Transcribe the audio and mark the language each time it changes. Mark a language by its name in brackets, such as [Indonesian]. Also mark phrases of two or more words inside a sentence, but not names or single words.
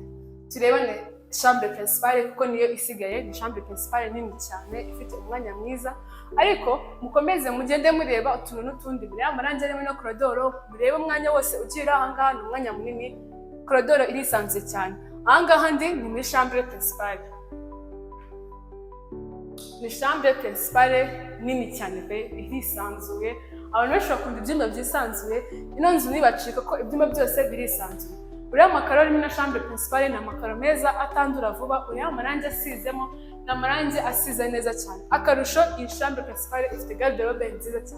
[Kinyarwanda] Turebane [French] chambre principale [Kinyarwanda] kuko niyo isigaye. Ni [French] chambre principale [Kinyarwanda] nini cyane ifite umwanya mwiza, ariko mukomeze mugende mureba utuntu n'utundi. Mureba amarangi arimo no koridoro, murebe umwanya wose ugira ahangaha. Ni umwanya munini, koridoro irisanzuye cyane. Ahangaha ndi ni muri [French] chambre principale. [Kinyarwanda] Ni [French] chambre principale [Kinyarwanda] nini cyane pe, irisanzuye. Abantu benshi bakunda ibyumba byisanzuye, ino nzu ntibacika ko ibyumba byose birisanzuye. Uriya amakaro arimo na [French] chambre principale [Kinyarwanda] ni amakaro meza atandura vuba. Uriya amarangi asizemo ni amarangi asize neza cyane. Akarusho, iyi [French] chambre principale [Kinyarwanda] ifite garde-robe nziza cyane.